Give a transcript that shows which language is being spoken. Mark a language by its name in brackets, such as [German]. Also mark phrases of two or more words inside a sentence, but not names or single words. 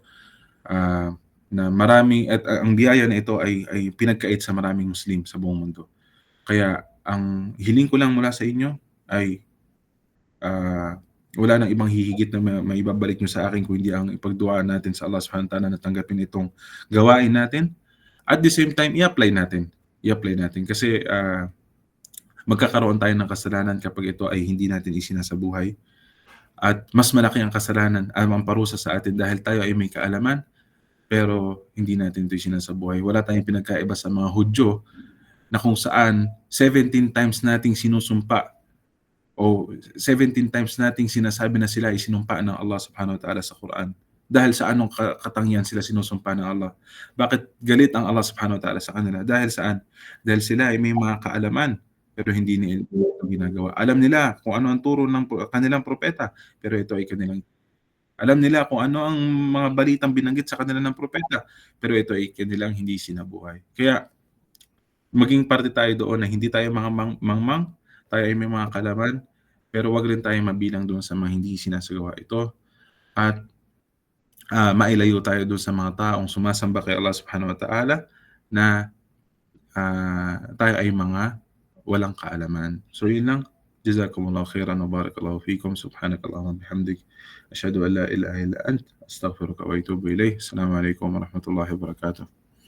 [Filipino] Na marami, at ang biyaya na ito ay pinagkait sa maraming Muslim sa buong mundo. Kaya ang hiling ko lang mula sa inyo ay wala nang ibang hihigit na maibabalik nyo sa akin kung hindi ang ipagduaan natin sa [Arabic] الله سبحانه وتعالى [Filipino] na tanggapin itong gawain natin. [English] At the same time, [Filipino] i-apply natin. Kasi magkakaroon tayo ng kasalanan kapag ito ay hindi natin isinasabuhay. at mas malaki ang kasalanan, ang parusa sa atin dahil tayo ay may kaalaman, pero hindi natin ito isinasabuhay. Wala tayong pinagkaiba sa mga Hudyo na kung saan 17 times nating sinusumpa o 17 times nating sinasabi na sila ay sinumpa ng [Arabic] الله سبحانه وتعالى [Filipino] sa Quran. Dahil sa anong katangian sila sinusumpa ng Allah? Bakit galit ang [Arabic] الله سبحانه وتعالى [Filipino] sa kanila? Dahil saan? Dahil sila ay may mga kaalaman, pero hindi nila ito ginagawa. Alam nila kung ano ang turo ng kanilang propeta, pero ito ay kanilang alam nila kung ano ang mga balitang binanggit sa kanila ng propeta, pero ito ay kanilang hindi sinabuhay. Kaya maging parte tayo doon na hindi tayo mga mangmang, tayo ay may mga kalaman, pero wag rin tayo mabilang doon sa mga hindi sinasagawa ito at mailayo tayo doon sa mga taong sumasamba kay [Arabic] الله سبحانه وتعالى [Filipino] na tayo ay mga walang kaalaman. So yun lang. [Arabic] جزاكم الله خيرا وبارك الله فيكم. سبحانك اللهم وبحمدك. أشهد أن لا إله إلا أنت. أستغفرك وأتوب إليك. السلام عليكم ورحمة الله وبركاته.